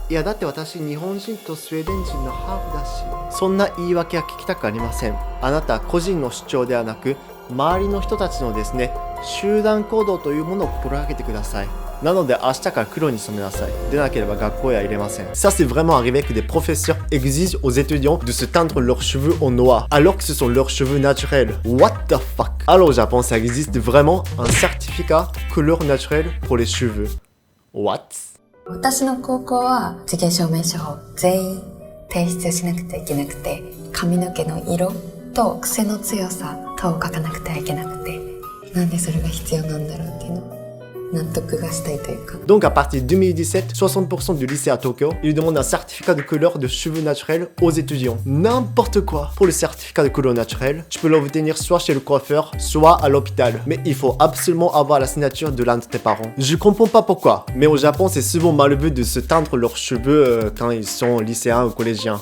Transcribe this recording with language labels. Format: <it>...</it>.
<ja>いや、だって私、日本人とスウェーデン人のハーフだし。そんな言い訳は聞きたくありません。あなた個人の主張ではなく、周りの人たちのですね、集団行動というものを心がけてください。なので明日から黒に染めなさい。でなければ学校へは入れません。</ja> <fr>Ça c'est vraiment arrivé que des professeurs exigent aux étudiants de se teindre leurs cheveux en noir alors que ce sont leurs cheveux naturels.</fr> <en>What the fuck?</en> <fr>Alors au Japon, ça existe vraiment un certificat couleur naturelle pour les cheveux.</fr> <en>What?</en> <ja>私の高校は受験証明書を全員提出しなくてはいけなくて、髪の毛の色と癖の強さとを書かなくてはいけなくて、なんでそれが必要なんだろうっていうのを納得がしたいというか。</ja> <fr>Donc à partir de 2017, 60% du lycée à Tokyo, ils demandent un certificat de couleur de cheveux naturels aux étudiants. N'importe quoi. Pour le certificat de couleur naturelle, tu peux l'obtenir soit chez le coiffeur, soit à l'hôpital. Mais il faut absolument avoir la signature de l'un de tes parents. Je comprends pas pourquoi, mais au Japon, c'est souvent mal vu de se teindre leurs cheveux quand ils sont lycéens ou collégiens.</fr>